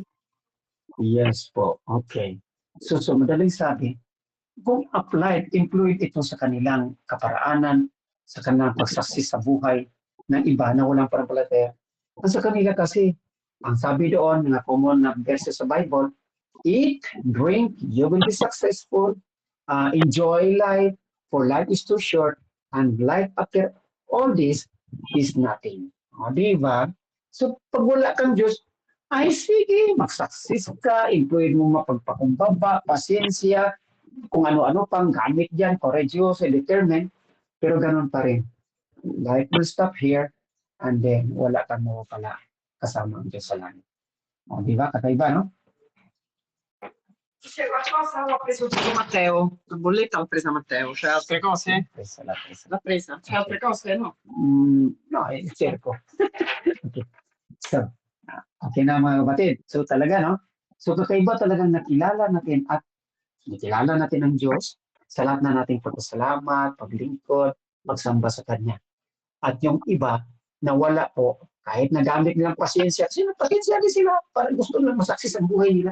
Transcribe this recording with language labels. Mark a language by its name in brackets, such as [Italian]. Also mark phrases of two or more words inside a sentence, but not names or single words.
[Filipino] Yes po. Okay. So madaling sabi, kung employed ito sa kanilang kaparaanan, sa kanilang pagsaksi sa buhay ng iba na walang panampalataya, ang sa kanila kasi, ang sabi doon, mga common na verses sa Bible, [English] eat, drink, you will be successful, enjoy life, for life is too short, and life after all this is nothing. [Filipino] O, di ba? So, pag wala kang Diyos, ay sige, mag-success ka, employed mo mapagpakumbaba, pasensya, kung ano-ano pang gamit dyan, courageous, determined, pero ganun pa rin. [English] Life will stop here, and then [Filipino] wala ka mo pala kasama ang Diyos sa langit. O, di ba? Kakaiba, no? [Italian] Cosa ho preso tutto Matteo? La bolletta l'ho presa Matteo, c'è altre cose? Presa, la presa. L'ha presa? C'è altre cose? No. No, cerco. [Filipino] Okay. So, okay na mga kapatid. So talaga, no? So kakaiba talagang nakilala natin ang Diyos sa lahat na nating pagpasalamat, paglingkod, pagsamba sa Kanya. At yung iba na wala po, kahit nagamit nilang pasensya din sila para gusto nilang masaksis ang buhay nila.